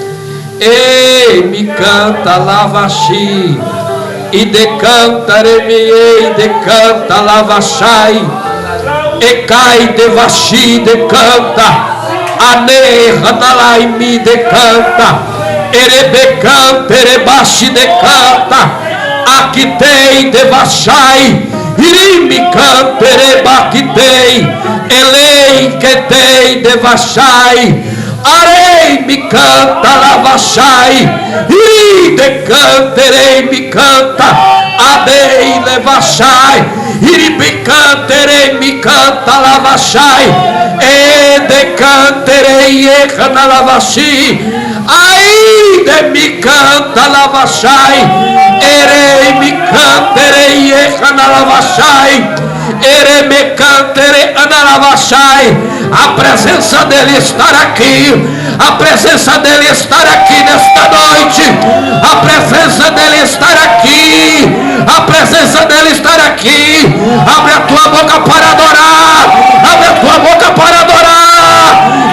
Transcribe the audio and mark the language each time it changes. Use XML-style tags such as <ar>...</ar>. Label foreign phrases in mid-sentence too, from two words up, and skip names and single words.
<pt>E me canta lavashi, e decantarei, decanta lavachai, e cai devashi, decanta, ane hanalai me decanta, erebecanta, erebashi decanta, aqui tem devachai, irimi canta, erebakitei, elei que tem devachai. Arei me canta lavachai, e decanterei me canta, adei levachai, e me canterei me canta lavachai, e decanterei e cana lavachi, ai de me canta lavachai, erei me canterei e cana lavachai, ere me canterei analavachai. A presença dele estar aqui, a presença dele estar aqui nesta noite, a presença dele estar aqui, a presença dele estar aqui. Abre a tua boca para adorar, abre a tua boca para adorar.</pt>